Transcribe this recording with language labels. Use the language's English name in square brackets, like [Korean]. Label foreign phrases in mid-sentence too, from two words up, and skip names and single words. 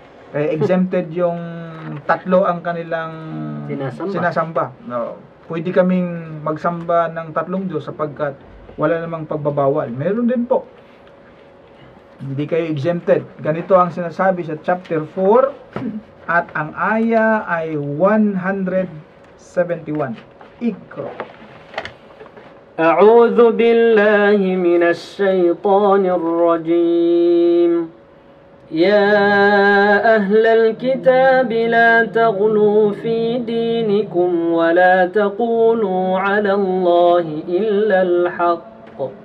[Filipino] Exempted yung tatlo ang kanilang sinasamba. No. Pwede kaming magsamba ng tatlong Diyos sapagkat wala namang pagbabawal. Meron din po. Hindi kayo exempted. Ganito ang sinasabi sa chapter 4 at ang aya ay 171. Ikra. [Arabic] أعوذ بالله من الشيطان الرجيم يا أهل الكتاب لا تغلوا في دينكم ولا تقولوا على الله إلا الحق